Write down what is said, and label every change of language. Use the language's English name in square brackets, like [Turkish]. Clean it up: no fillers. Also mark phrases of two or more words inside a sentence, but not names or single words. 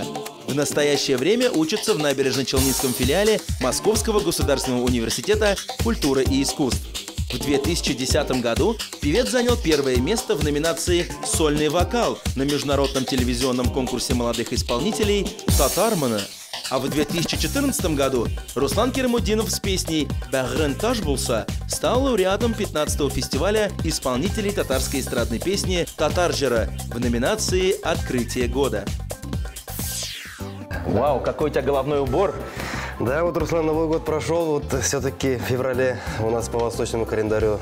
[Russian] В настоящее время учится в Набережно-Челнинском филиале Московского государственного университета культуры и искусств. В 2010 году певец занял первое место в номинации «Сольный вокал» на международном телевизионном конкурсе молодых исполнителей «Татармана». А в 2014 году Руслан Керимудинов с песней «Бәғрін таш булса» стал лауреатом 15-го фестиваля исполнителей татарской эстрадной песни «Татар жыры» в номинации «Открытие года». Вау, какой у тебя головной убор! Да, вот, Руслан, Новый год прошел, вот все-таки в феврале у нас по восточному календарю.